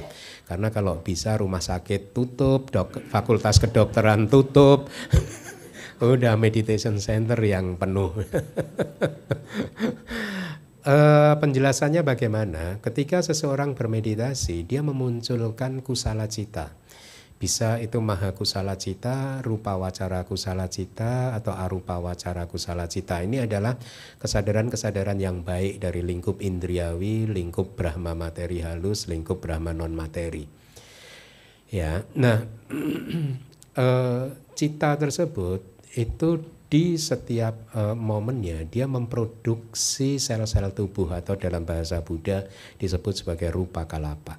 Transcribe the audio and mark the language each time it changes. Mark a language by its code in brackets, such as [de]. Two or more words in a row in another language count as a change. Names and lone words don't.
[id] Karena kalau bisa rumah sakit tutup, fakultas kedokteran tutup. Udah [en] meditation center [id] yang penuh. Penjelasannya bagaimana? Ketika seseorang bermeditasi, dia memunculkan [pi] kusala cita. [id] Bisa itu [pi] maha kusala cita, rupa wacara kusala cita, [id] atau [pi] arupa wacara kusala cita. [id] Ini adalah kesadaran-kesadaran yang baik dari lingkup indriawi, lingkup Brahma materi halus, lingkup Brahma non materi. Ya, nah cita tersebut itu di setiap momennya dia memproduksi sel-sel tubuh, atau dalam bahasa Buddha disebut sebagai [pi] rupa kalapa.